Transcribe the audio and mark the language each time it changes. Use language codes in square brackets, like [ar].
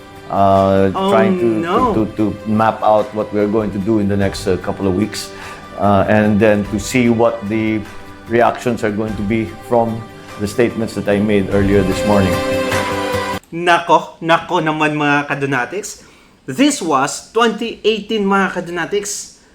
[en] Trying to map out what we're going to do in the next couple of weeks, and then to see what the reactions are going to be from the statements that I made earlier this morning. [tl] Nako naman mga kadonatics. [en] This was 2018 [tl] mga kadonatics.